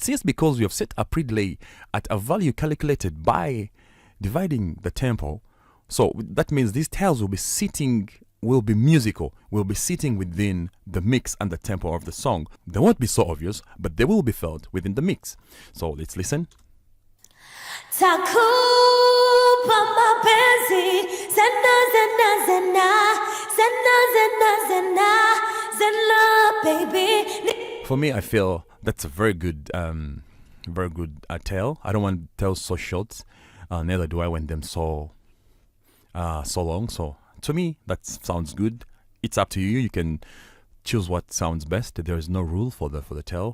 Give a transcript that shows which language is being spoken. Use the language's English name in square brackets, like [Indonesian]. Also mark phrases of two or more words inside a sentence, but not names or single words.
[English] But since because we have set a pre-delay at a value calculated by dividing the tempo. So that means these tails will be musical, will be sitting within the mix and the tempo of the song. They won't be so obvious, but they will be felt within the mix. So let's listen. [Swahili] Takupa mapenzi zena zena zena zena zena zena zena baby. [English] For me, I feel that's a very good tail. I don't want tails so short. Neither do I want them so long. So to me, that sounds good. It's up to you. You can choose what sounds best. There is no rule for the tail.